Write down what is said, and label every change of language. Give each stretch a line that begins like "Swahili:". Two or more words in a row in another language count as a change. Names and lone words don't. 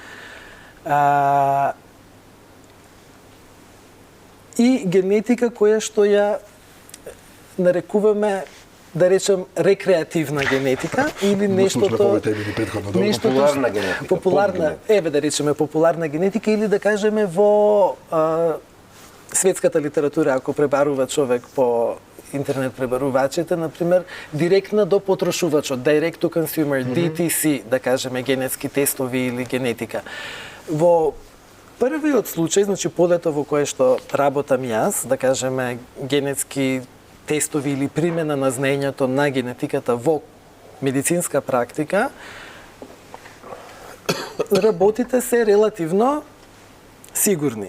Macedonian: И генетика која што ја нарекуваме, да речем, рекреативна генетика или нештото популарна генетика. Популарна, еве да речеме популарна генетика или да кажеме во светската литература, ако пребарува човек по интернет пребарувачите, например, директна до потрошувачот,
English: direct to consumer, DTC,
Macedonian: да кажеме, генетски тестови или генетика. Во првиот случај, значи полето во кое што работам јас, да кажеме, генетски тестови или примена на знаењето на генетиката во медицинска практика, работите се релативно сигурни.